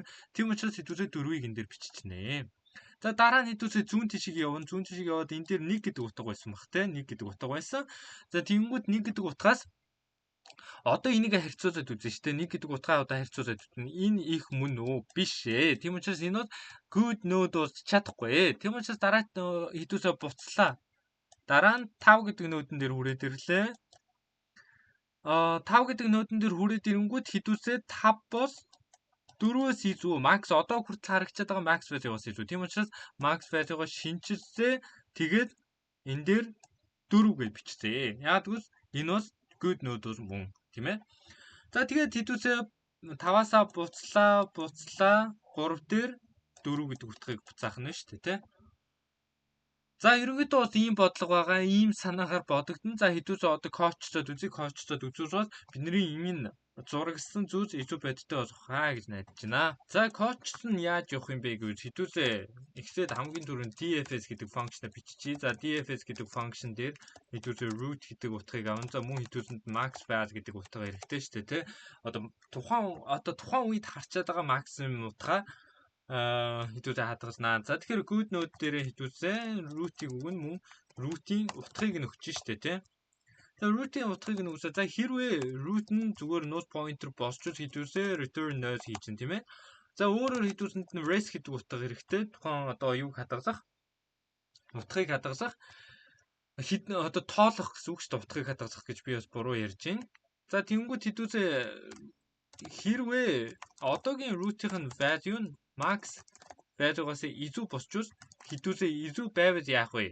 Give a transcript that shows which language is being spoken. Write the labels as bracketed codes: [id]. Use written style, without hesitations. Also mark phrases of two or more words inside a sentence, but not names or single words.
[mn] Тийм учраас хэдүүлээ 4-ийг энэ дээр биччихнэ. За дараа нь хэдүүлээ зүүн тишийг явна. Зүүн тишийг яваад энэ дээр 1 гэдэг утга байсан баг те. 1 гэдэг утга байсан. За тэгэнгүүт 1 гэдэг утгаас одоо энийг харьцуулаад үзэн штэ. 1 гэдэг утгаа одоо харьцуулаад үзэн. Энэ их мөн үү? Биш ээ. Тийм учраас энэ бол [en] good node [mn] болж чадахгүй. Тийм учраас дараа хэдүүлээ буцлаа. Дараа нь 5 гэдэг нодон дээр хүрээд ирлээ. 5 гэдэг нодон дээр хүрээд ирэнгүүт хэдүүлээ 5 бол 4-өөс илүү max одоо хүртэл харагдаад байгаа [en] max value- [mn] гоос илүү. Тийм учраас [en] max value- [mn] го шинжилсээ. Тэгээд энэ дээр 4 гэж бичсэн. Яг тэгвэл энэ бол [en] good node [mn] бол мөн, тийм ээ. За тэгээд хэдүүлээ 5-аасаа буцлаа 3 дээр 4 гэдэг утгыг буцаах нь шүү дээ, тий. За ерөнхийдөө бол ийм бодлого байгаа, ийм санаагаар бодогдсон. За хэдүүлээ одоо коучдод үзүүлээд бидний энэ зурагсан зүйлс илүү бодтой болох хаа гэж найдаж байна. За коучд нь яаж явах юм бэ гэж хэдүүлээ эхлээд хамгийн түрүүнд DFS гэдэг функшнаа биччихье. За DFS гэдэг функшн дээр хэдүүлээ root гэдэг утгыг авна. За мөн хэдүүлэнд [en] max val [mn] гэдэг утга хэрэгтэй шүү дээ, тий. Одоо тухайн үед харчаад байгаа максимум утга хэдүүлээ хадгалнаа. За тэгэхээр [en] good node [mn] дээр хэдүүлээ root-ийг өгнө мөн root-ийн утгыг нь өгч штэ тий. За root-ийн утгыг нь өгсөө. За хэрвээ root нь зүгээр [en] node pointer [mn] болчихвол хэдүүлээ [en] return null [mn] хийж чинь тийм ээ. За өөрөөр хэдүүлсэнд нь res гэдэг утга хэрэгтэй. Тухайн одоо юуг хадгалах? Утгыг хадгалах. Одоо тоолох гэсэн үг шүү дээ. Утгыг хадгалах гэж би бас буруу ярьж байна. За тэгэнгүүт хэдүүлээ хэрвээ одоогийн root-ийн value нь [en] max value- [mn] гаас илүү босчвол хэдүүлээ илүү байвал яах вэ?